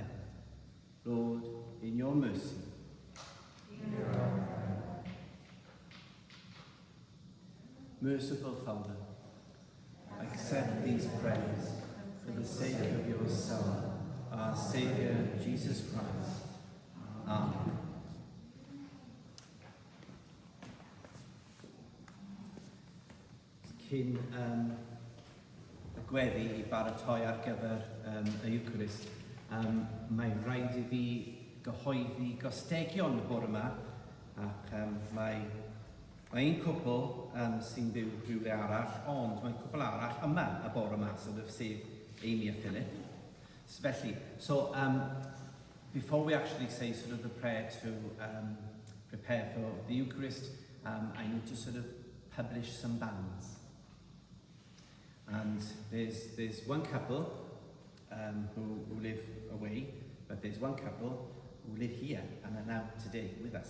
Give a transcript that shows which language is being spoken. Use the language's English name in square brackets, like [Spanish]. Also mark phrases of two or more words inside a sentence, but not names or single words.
[English] Lord, in your mercy, hear our prayer. Merciful Father, accept these prayers for the sake of your Son, our Saviour, Jesus Christ. Amen. [Welsh] Cyn gweddi I baratoi ar gyfer y Eucharist. Mae rhaid I fi gyhoeddi gostegion y bore yma, ac mae un cwbl sy'n byw rhywle arall, ond mae'n cwbl arall yma y bore yma, sef Amy a Philip. [English] So before we actually say sort of the prayer to prepare for the Eucharist, I need to sort of publish some banns. And there's one couple who live away, but there's one couple who live here and are now today with us.